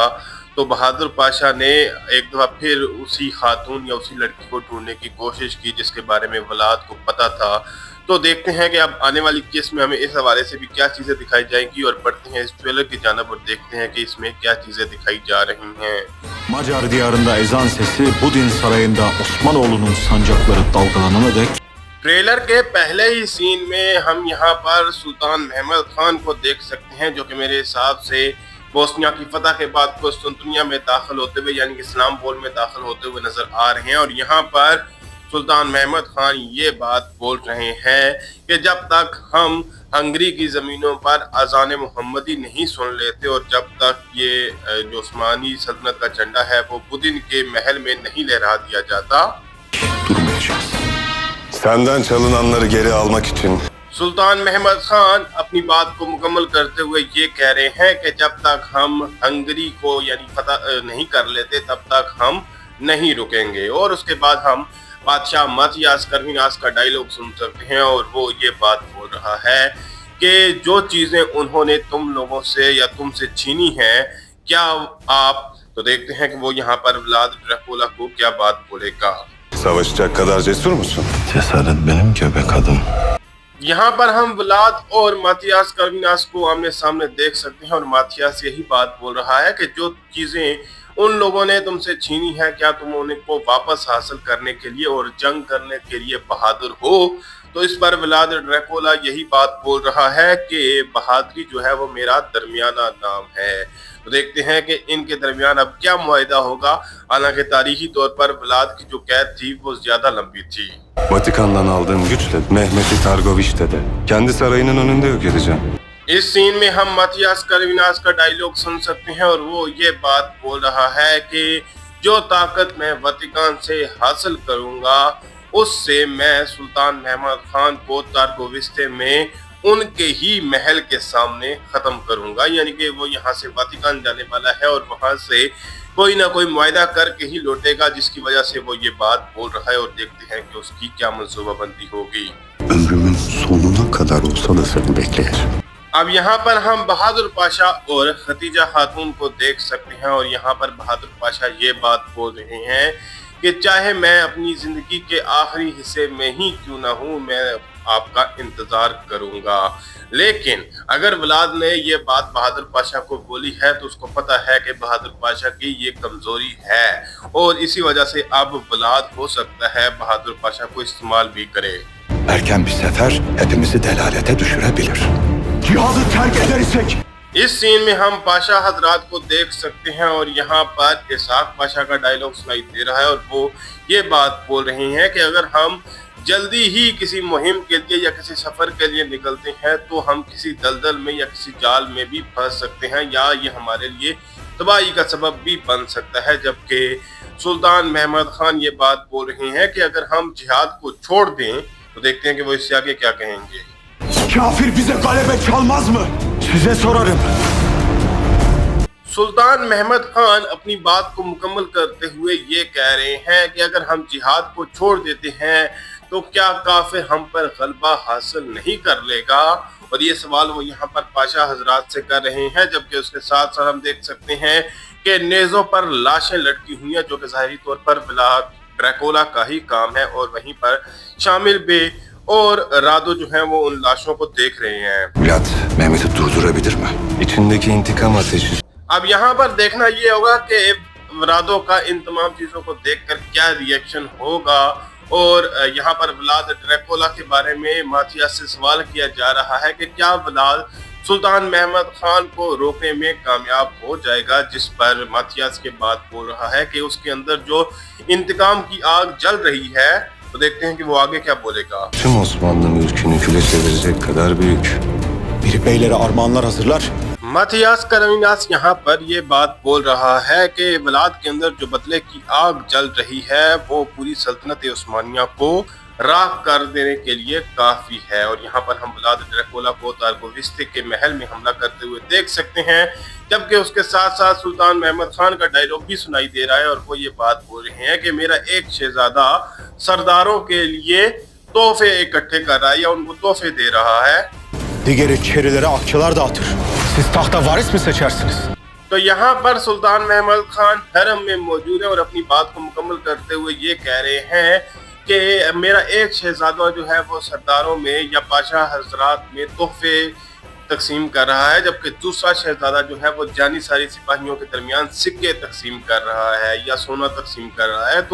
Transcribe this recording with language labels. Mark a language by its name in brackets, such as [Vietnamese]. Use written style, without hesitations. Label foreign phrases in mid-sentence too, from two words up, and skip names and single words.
[Urdu] تو بہادر پاشا نے ایک دفعہ پھر اسی خاتون یا اسی لڑکی کو ڈھونڈنے کی کوشش کی جس کے بارے میں ولاد کو پتا تھا. تو دیکھتے ہیں کہ اب آنے والی کیس میں ہمیں اس حوالے سے بھی کیا چیزیں دکھائی جائیں گی اور بڑھتے ہیں اس ٹریلر کی جانب اور دیکھتے ہیں کہ اس میں کیا چیزیں دکھائی جا رہی ہیں. [Turkish] Macar diyarında ezan sesi, Budin sarayında Osmanoğlu'nun sancakları dalgalanana dek. [Urdu] ٹریلر کے پہلے ہی سین میں ہم یہاں پر سلطان محمد خان کو دیکھ سکتے ہیں جو کہ میرے حساب سے بوسنیا کی فتح کے بعد قسطنطنیہ میں داخل ہوتے ہوئے یعنی کہ اسلام آباد میں داخل ہوتے ہوئے نظر آ رہے ہیں. اور یہاں پر سلطان محمد خان یہ بات بول رہے ہیں کہ جب تک ہم ہنگری کی زمینوں پر اذان محمدی نہیں سن لیتے اور جب تک یہ جو عثمانی سلطنت کا جھنڈا ہے وہ بودن کے محل میں نہیں لہرا دیا جاتا, [Turkish] Durmayacağız. Senden çalınanları geri almak için [Urdu] سلطان محمد خان اپنی بات کو مکمل کرتے ہوئے یہ کہہ رہے ہیں کہ جب تک ہم ہنگری کو یعنی فتح نہیں کر لیتے تب تک ہم نہیں رکیں گے. اور اس کے بعد ہم بادشاہ متیاس کروناس کا ڈائیلاگ سن سکتے ہیں اور وہ یہ بات بول رہا ہے کہ جو چیزیں انہوں نے تم لوگوں سے یا تم سے چھینی ہیں کیا آپ، تو دیکھتے ہیں کہ وہ یہاں پر ولاد ڈریکولا کو کیا بات بولے گا. [Turkish] savaşacak kadar cesur musun? Cesaret benim göbek adım. [Urdu] یہاں پر ہم ولاد اور ماتھیاس کروناس کو آمنے سامنے دیکھ سکتے ہیں اور ماتھیاس یہی بات بول رہا ہے کہ جو چیزیں ان لوگوں نے تم سے چھینی ہے کیا تم ان کو واپس حاصل کرنے کے لیے اور جنگ کرنے کے لیے بہادر ہو. تو اس پر ولاد ڈریکولا یہی بات بول رہا ہے کہ بہادری جو ہے وہ میرا درمیانہ نام ہے. تو دیکھتے ہیں کہ ان کے درمیان اب کیا معاہدہ ہوگا. حالانکہ تاریخی طور پر ولاد کی جو قید تھی وہ زیادہ لمبی تھی. [Turkish] Vatikan'dan aldığım güçle Mehmet'i Targoviş'te de kendi sarayının önünde yok edeceğim. [Urdu] اس سین میں ہم ماتھیاس کروناس کا ڈائیلاگ سن سکتے ہیں اور وہ یہ بات بول رہا ہے کہ جو طاقت میں وتیکان سے حاصل کروں گا اس سے میں سلطان محمد خان کو تارگوویستے میں ان کے ہی محل کے سامنے ختم کروں گا. یعنی کہ وہ یہاں سے وتیکان جانے والا ہے اور وہاں سے کوئی نہ کوئی معاہدہ کر کے ہی لوٹے گا جس کی وجہ سے وہ یہ بات بول رہا ہے. اور دیکھتے ہیں کہ اس کی کیا منصوبہ بندی ہوگی. [Turkish] Ömrümün sonuna kadar olsa da seni bekleyeceğim. [Urdu] اب یہاں پر ہم بہادر پاشا اور خدیجہ خاتون کو دیکھ سکتے ہیں اور یہاں پر بہادر پاشا یہ بات بول رہے ہیں کہ چاہے میں اپنی زندگی کے آخری حصے میں ہی کیوں نہ ہوں میں آپ کا انتظار کروں گا. لیکن اگر ولاد نے یہ بات بہادر پاشا کو بولی ہے تو اس کو پتا ہے کہ بہادر پاشا کی یہ کمزوری ہے اور اسی وجہ سے اب ولاد ہو سکتا ہے بہادر پاشا کو استعمال بھی کرے. [Turkish] Erken bir sefer hepimizi delalete düşürebilir. Cihadı terk edersek. [Urdu] اس سین میں ہم پاشا حضرات کو دیکھ سکتے ہیں اور یہاں پر اسحاق پاشا کا ڈائیلاگ سنائی دے رہا ہے اور وہ یہ بات بول رہے ہیں کہ اگر ہم جلدی ہی کسی مہم کے لیے یا کسی سفر کے لیے نکلتے ہیں تو ہم کسی دلدل میں یا کسی جال میں بھی پھنس سکتے ہیں یا یہ ہمارے لیے تباہی کا سبب بھی بن سکتا ہے. جبکہ سلطان محمد خان یہ بات بول رہے ہیں کہ اگر ہم جہاد کو چھوڑ دیں تو دیکھتے ہیں کہ وہ اس سے آگے کیا کہیں گے. [Turkish] Kafir bize galebe çalmaz mı? Size sorarım. [Urdu] سلطان محمد خان اپنی بات کو مکمل کرتے ہوئے یہ کہہ رہے ہیں کہ اگر ہم جہاد کو چھوڑ دیتے ہیں تو کیا کافر ہم پر غلبہ حاصل نہیں کر لے گا. اور یہ سوال وہ یہاں پر پاشا حضرات سے کر رہے ہیں. جبکہ اس کے ساتھ ساتھ ہم دیکھ سکتے ہیں کہ نیزوں پر لاشیں لٹکی ہوئی ہیں جو کہ ظاہری طور پر ولاد ڈریکولا کا ہی کام ہے اور وہیں پر شامل بے اور رادو جو ہے وہ ان لاشوں کو دیکھ رہے ہیں. [Turkish] Vlad Mehmet'i durdurabilir mi? İçindeki intikam ateşi [Urdu] اب یہاں پر دیکھنا یہ ہوگا کہ رادو کا ان تمام چیزوں کو دیکھ کر کیا ری ایکشن ہوگا. اور یہاں پر ولاد ڈریکولا کے بارے میں ماتھیاس سے سوال کیا جا رہا ہے کہ کیا ولاد سلطان محمد خان کو روکنے میں کامیاب ہو جائے گا، جس پر ماتھیاس کے بعد بول رہا ہے کہ اس کے اندر جو انتقام کی آگ جل رہی ہے، تو دیکھتے ہیں کہ وہ آگے کیا بولے گا. [Turkish] Tüm Osmanlı mülkünü küle çevirecek kadar büyük. Biri beylere armağanlar hazırlar. [Urdu] ماتھیاس کرمیناس یہاں پر یہ بات بول رہا ہے کہ ولاد کے اندر جو بدلے کی آگ جل رہی ہے وہ پوری سلطنت عثمانیہ کو راکھ کر دینے کے لیے کافی ہے. اور یہاں پر ہم ولاد ڈریکولا کو تارگوویستے کے محل میں حملہ کرتے ہوئے دیکھ سکتے ہیں، جبکہ اس کے ساتھ ساتھ سلطان محمد خان کا ڈائیلاگ بھی سنائی دے رہا ہے اور وہ یہ بات بول رہے ہیں کہ میرا ایک شہزادہ سرداروں کے لیے تحفے اکٹھے کر رہا ہے یا ان کو تحفے دے رہا ہے. [Turkish] Digeri çerilere akçalar dağıtır. Siz tahta varis mi seçersiniz? [Urdu] تو یہاں پر سلطان محمد خان حرم میں موجود ہے اور اپنی بات کو مکمل کرتے ہوئے یہ کہہ رہے ہیں کہ میرا ایک شہزادہ جو ہے وہ سرداروں میں یا پاشا حضرات میں تحفے تقسیم کر رہا ہے، جبکہ دوسرا شہزادہ جو ہے وہ جانی ساری سپاہیوں کے درمیان سکے تقسیم کر رہا ہے یا سونا تقسیم کر رہا ہے.